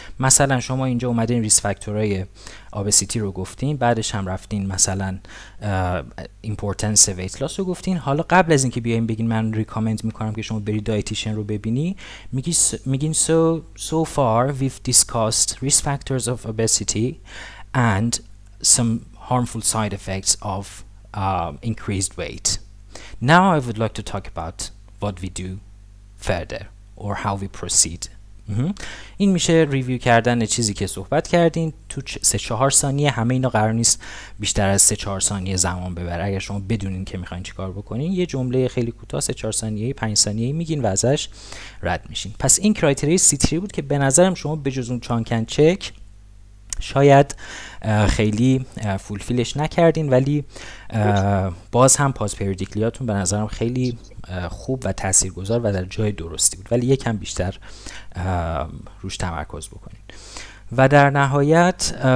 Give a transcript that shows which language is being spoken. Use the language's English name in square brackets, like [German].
[Persian] مثلا شما اینجا اومدین ریسک فاکتورهای obesity رو گفتین، بعدش هم رفتین مثلا [English] importance weight loss [Persian] رو گفتین. حالا قبل از اینکه بیاین بگین من ریکامند میکنم که شما برید دایتیشن رو ببینی، میگین [English] so far we've discussed risk factors of obesity and some harmful side effects of increased weight. Now I would like to talk about what we do further or how we proceed. [Persian] این میشه ریویو کردن چیزی که صحبت کردین تو 3-4 ثانیه. همه اینا قرار نیست بیشتر از 3-4 ثانیه زمان ببره. اگر شما بدونین که میخواین چیکار بکنین، یه جمله خیلی کوتاه 3-4 ثانیه‌ای 5 ثانیه‌ای میگین و ازش رد میشین. پس این کرایتریای C3 بود که به نظرم شما بجز اون چانکن چک شاید خیلی فولفیلش نکردین، ولی باز هم پاز پریودیکلیاتون به نظرم خیلی خوب و تاثیرگذار و در جای درستی بود، ولی یکم بیشتر روش تمرکز بکنین. و در نهایت